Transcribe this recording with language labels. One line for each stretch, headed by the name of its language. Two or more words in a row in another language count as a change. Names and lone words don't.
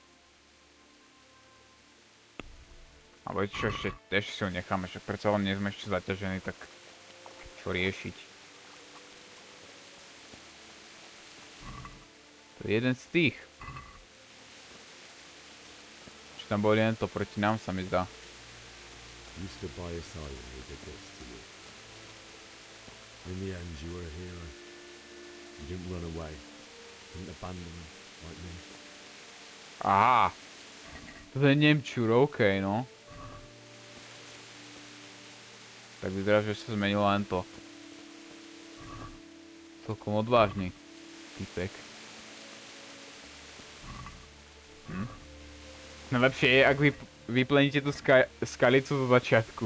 Slovak: Ale čo ešte si ho necháme, však predsa len nie sme ešte zaťažení, tak čo riešiť. To je jeden z tých. Či tam boli len to proti nám, sa mi zdá.
English: You stood by his side when he did this to you. In the end, you were a hero. You didn't run away. Didn't abandon him like me.
Slovak: Aha. To je Nemčur, okej, no. Tak vyzerá, že sa zmenilo len to. Celkom odvážny typek. Najlepšie je, ak vypleníte tú skalicu zo začiatku.